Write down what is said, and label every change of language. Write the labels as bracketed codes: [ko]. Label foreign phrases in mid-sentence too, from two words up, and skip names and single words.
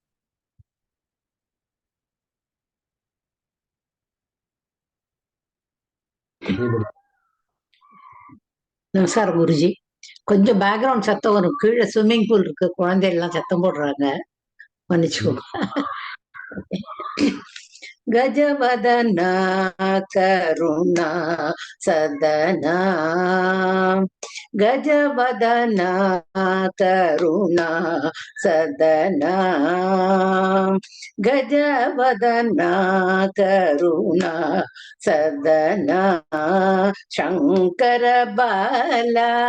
[en] Anybody? [ta] நமஸ்காரம் குருஜி. கொஞ்சம் பேக்ரவுண்ட் சத்தம் வரும். கீழே ஸ்விம்மிங் பூல் இருக்கு, குழந்தைகள் எல்லாம் சத்தம் போடுறாங்க, மன்னிச்சுக்கோங்க. [sa] गजवदना करुणा सदना गजवदना करुणा सदना गजवदना करुणा सदना शंकर बाला